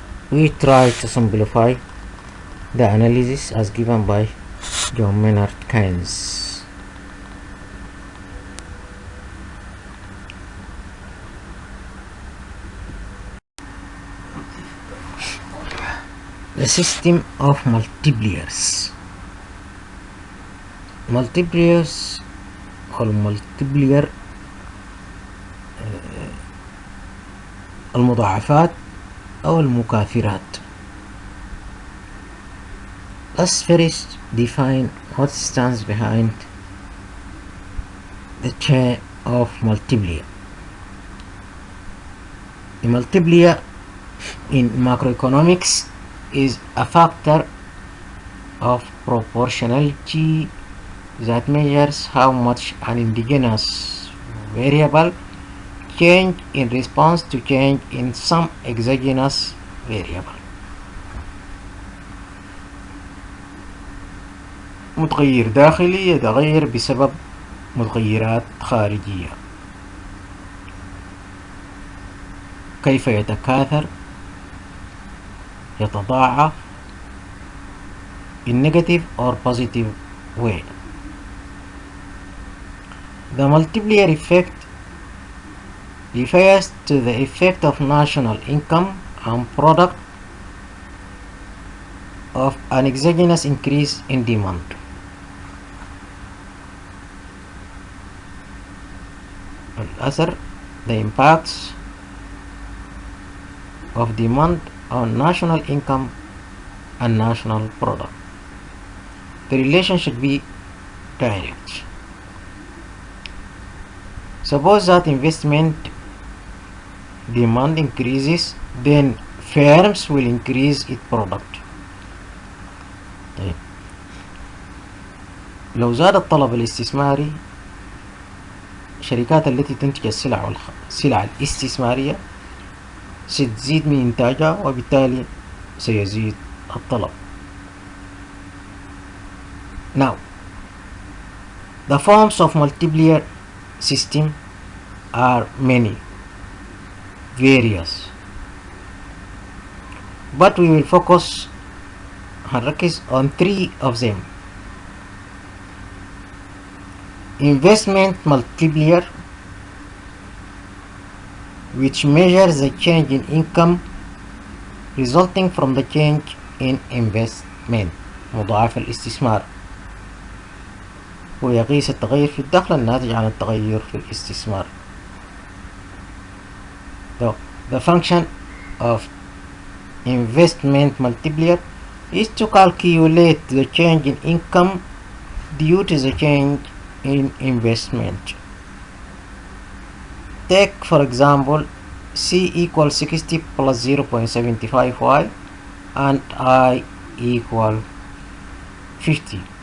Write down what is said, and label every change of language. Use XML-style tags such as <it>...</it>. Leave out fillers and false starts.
<en>We try to simplify the analysis as given by John Maynard Keynes. The system of multipliers.</en> <ar>multipliers والمultiplier المضاعفات أو المكاثرات.</ar> <en>Let's first define what stands behind the chain of multiplier. A multiplier in macroeconomics is a factor of proportionality that measures how much an indigenous variable change in response to change in some exogenous variable.</en> <ar>متغير داخلي يتغير بسبب متغيرات خارجية. كيف يتكاثر؟ يتضاعف</ar> <en>in negative or positive way. The multiplier effect refers to the effect of national income and product of an exogenous increase in demand. الأثر, the impacts of demand on national income and national product. The relation should be direct. Suppose that investment demand increases, then firms will increase its product.</en> <ar>طيب. لو زاد الطلب الاستثماري، الشركات التي تنتج السلع الاستثمارية ستزيد من إنتاجها وبالتالي سيزيد الطلب.</ar> <en>Now, the forms of multiplier system are many, various, but we will focus on three of them. Investment multiplier, which measures the change in income resulting from the change in investment.</en> <ar>مضاعف الاستثمار ويقيس التغير في الدخل الناتج عن التغير في الاستثمار.</ar> <en>The function of investment multiplier is to calculate the change in income due to the change in investment. Take for example C equals 60 plus 0.75y and I equal 50.</en>